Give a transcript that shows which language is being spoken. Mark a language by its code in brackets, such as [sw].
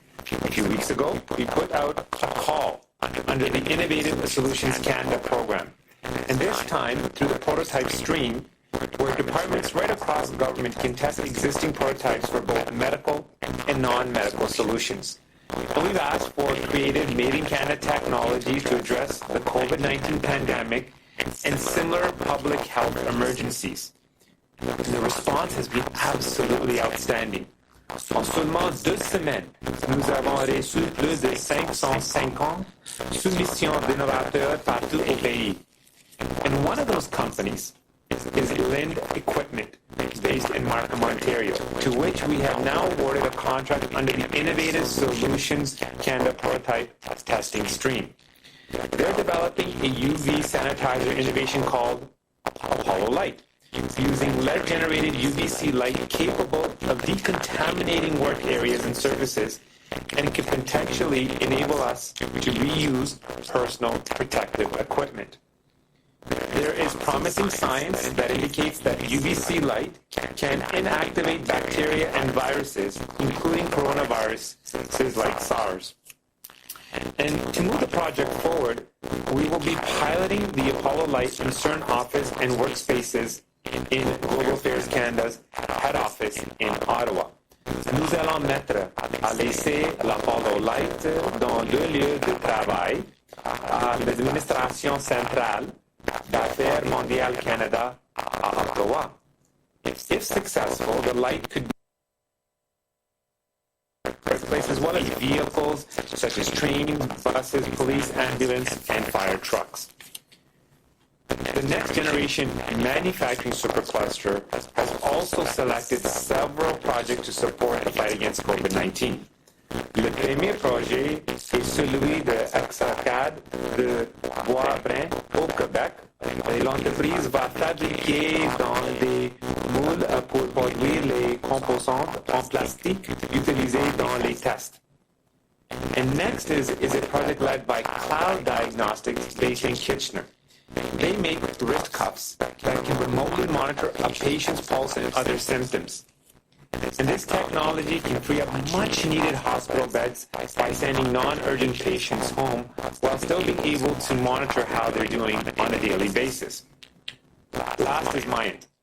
[en] A few weeks ago, we put out a call under the Innovative Solutions Canada program, and this time through the prototype stream, where departments right across government can test existing prototypes for both medical and non-medical solutions. And we've asked for creative made-in-Canada technologies to address the COVID-19 pandemic and similar public health emergencies. And the response has been absolutely outstanding. [fr] En seulement 2 semaines, nous avons reçu plus de 550 soumissions d'innovateurs partout au pays. [en] And one of those companies is Lind Equipment, based in Markham, Ontario, to which we have now awarded a contract under the Innovative Solutions Canada prototype testing stream. They're developing a UV sanitizer innovation called Apollo Light, using lead-generated UVC light capable of decontaminating work areas and surfaces, and can potentially enable us to reuse personal protective equipment. There is promising science that indicates that UVC light can inactivate bacteria and viruses, including coronaviruses like SARS. And to move the project forward, we will be piloting the Apollo Light in certain office and workspaces in Global Affairs Canada's head office in Ottawa. [fr] Nous allons mettre à l'essai l'Apollo Light dans 2 lieux de travail à l'administration centrale d'Affaires Mondiales Canada à Ottawa. [en] If successful, the light could be workplace as well as vehicles such as trains, buses, police, ambulance, and fire trucks. The next generation manufacturing supercluster has also selected several projects to support the fight against COVID-19. [fr] Le premier projet est celui de Hexacad de Bois-Brun au Québec. Et l'entreprise va fabriquer dans des moules pour produire les composantes en plastique utilisées dans les tests. [en] And next is a project led by Cloud Diagnostics based in Kitchener. They make wrist cuffs that can remotely monitor a patient's pulse and other symptoms. And this technology can free up much-needed hospital beds by sending non-urgent patients home while still being able to monitor how they're doing on a daily basis. Last is Myant.